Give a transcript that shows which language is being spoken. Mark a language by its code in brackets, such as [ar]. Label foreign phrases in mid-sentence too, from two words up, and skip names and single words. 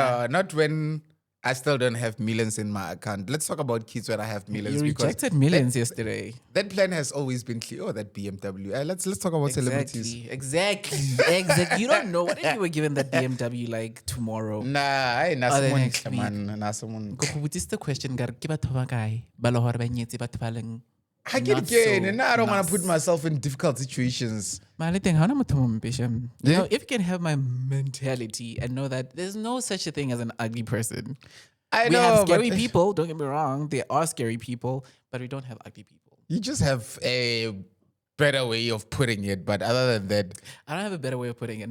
[en] Not when I still don't have millions in my account. Let's talk about kids where I have millions. You because rejected millions yesterday. That plan has always been clear. Oh, that BMW. Let's talk about celebrities. Exactly. You don't know. What if you were given that BMW like tomorrow? Nah, I ain't the someone next week. man. Nah, someone. This is the question. [st] Ke batho ba kae? Ba le hore ba nyetse batho ba leng [en] I get not again, so and I don't want nice. to put myself in difficult situations. [st] Mali teng, ha hona motho mo mpehlang. [en] You Yeah. know, if you can have my mentality and know that there's no such a thing as an ugly person. I We know, have scary but people, don't get me wrong. There are scary people, but we don't have ugly people. you just have a better way of putting it. But other than that, I don't have a better way of putting it.